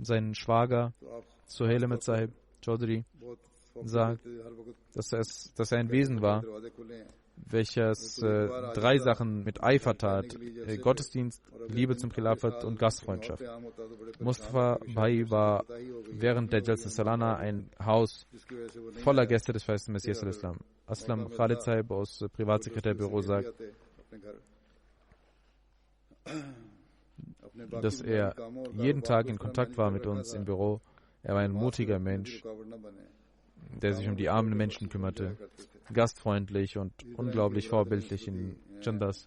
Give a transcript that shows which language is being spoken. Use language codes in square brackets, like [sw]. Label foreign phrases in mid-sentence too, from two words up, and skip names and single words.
[de] Sein Schwager, Suhail Ahmed Sahib Chaudhry, sagt, dass er ein Wesen war, welches 3 Sachen mit Eifer tat: Gottesdienst, Liebe zum Khilafat und Gastfreundschaft. Mustafa Bhai war während der Jalsa Salana ein Haus voller Gäste des feisten Messias al-Islam. Aslam Khalid Sahib aus Privatsekretärbüro sagt, dass er jeden Tag in Kontakt war mit uns im Büro. Er war ein mutiger Mensch, der sich um die armen Menschen kümmerte, gastfreundlich und unglaublich vorbildlich in Chandas.